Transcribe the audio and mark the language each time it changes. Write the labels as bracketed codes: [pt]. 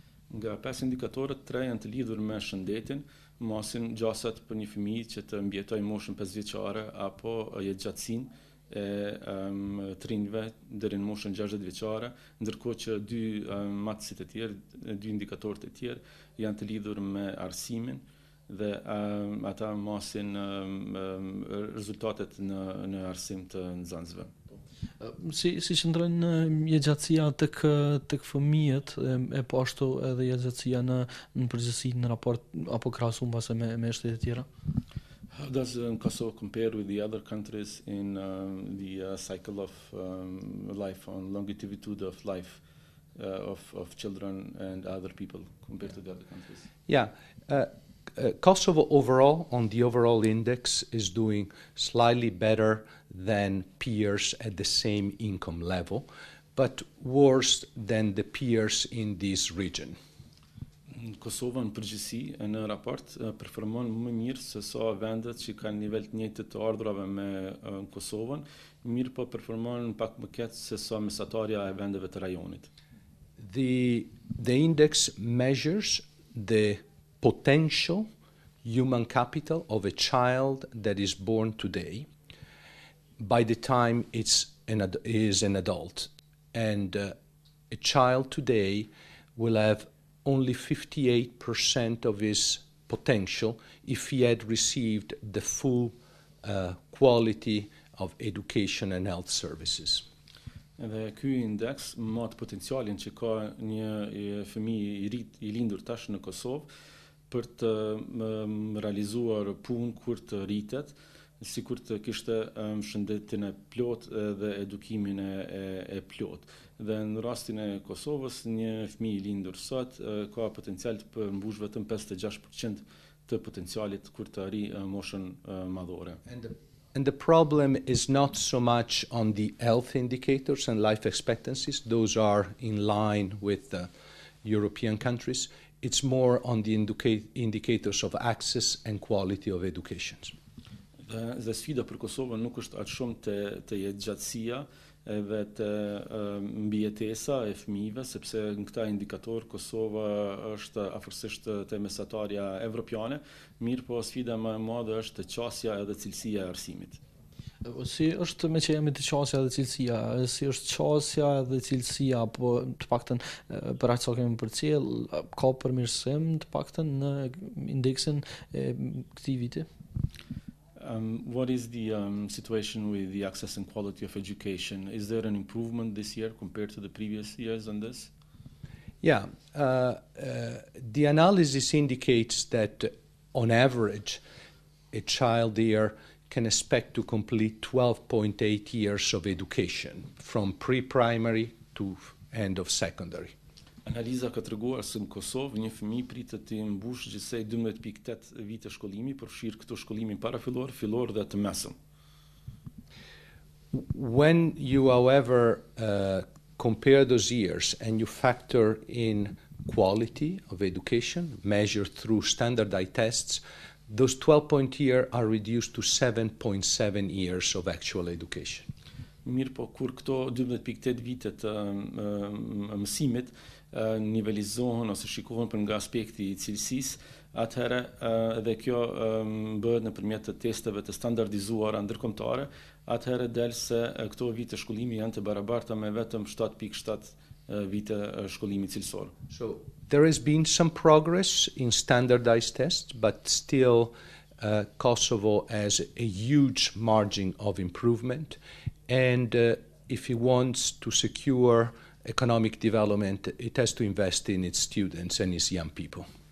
[sq] Nga 5 indikatorët, 3 janë të lidhur me shëndetin, masin gjasat për një fëmijë që të mbjetojë moshën 5 vjeçare apo jetëgjatësinë e të rinjve deri në moshën 60 vjeçare, ndërkohë që 2 matësit e tjerë, 2 indikatorët e tjerë janë të lidhur me arsimin dhe ata masin rezultatet në arsim të nxënësve. Si qëndron jetëgjatësia tek fëmijët e po ashtu edhe jetëgjatësia në përgjithësi në raport apo krahasim pas me shtetet e tjera? [en] How does Kosovo compare with the other countries in the cycle of life, on longevity of life of children and other people compared to the other countries? Yeah, Kosovo overall, on the overall index, is doing slightly better than peers at the same income level, but worse than the peers in this region. [sq] Kosova në përgjithësi në raport performon më mirë se sa vendet që kanë nivel të njëjtë të ardhurave me Kosovën, mirë po performon pak më keq se sa mesatarja e vendeve të rajonit. [en] The index measures the potential human capital of a child that is born today by the time is an adult. And a child today will have only 58% of his potential if he had received the full quality of education and health services. [sq] Edhe ky indeks mat potencialin që ka një fëmijë i lindur tash në Kosovë për të realizuar punë kur të rritet, sikur të kishte shëndetin e plot dhe edukimin e plot. Dhe në rastin e Kosovës, një fëmijë i lindur sot ka potencial të përmbush vetëm 56% të potencialit kur të arrijë moshën madhore. [en] And the problem is not so much on the health indicators and life expectancies, those are in line with the European countries, it's more on the indicators of access and quality of education. [sq] Dhe sfida për Kosovën nuk është aq shumë të jetëgjatësia edhe të mbijetesa e fëmijëve, sepse në këta indikator Kosova është afërsisht te mesatarja evropiane, mirë po sfida më e madhe është qasja edhe cilësia e arsimit. Si është me që jemi të qasja dhe cilësia, si është qasja dhe cilësia, po të paktën për aq sa kemi përcjell, ka përmirësim të paktën në indeksin e këtij viti? [en] What is the situation with the access and quality of education? Is there an improvement this year compared to the previous years on this? Yeah, the analysis indicates that on average, a child here can expect to complete 12.8 years of education from pre-primary to end of secondary. [sq] Analiza ka treguar se në Kosovë një fëmijë pritet të mbush gjithsej 12.8 vite shkollimi, përfshir këto shkollimin parafillor, fillor dhe të mesëm. [en] When you, however, compare those years and you factor in quality of education measured through standardized tests, those 12.0 years are reduced to 7.7 years of actual education. [sq] Mirë po, kur këto 12.8 vite të mësimit nivelizohen ose shikohen për nga aspekti I cilësisë, atëherë edhe kjo bëhet nëpërmjet të testeve të standardizuara ndërkombëtare, atëherë del se këto vite shkollimi janë të barabarta me vetëm 7.7 vite shkollimi cilësor. [en] So there has been some progress in standardized tests, but still Kosovo has a huge margin of improvement. And if it wants to secure economic development, it has to invest in its students and its young people.